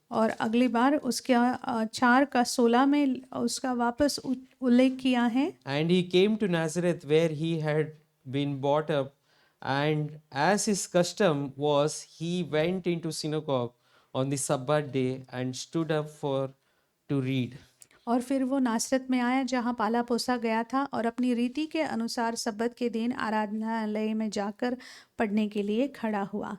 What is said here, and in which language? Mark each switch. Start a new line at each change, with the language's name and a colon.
Hindi: और अगली बार उसके 4 का 16 में उसका वापस उल्लेख किया है।
English: And he came to Nazareth where he had been brought up, and as his custom was, he went into synagogue on the Sabbath day and stood up to read.
Hindi: और फिर वो नासरत में आया जहाँ पाला पोसा गया था और अपनी रीति के अनुसार सब्बत के दिन आराधनालय में जाकर पढ़ने के लिए खड़ा हुआ।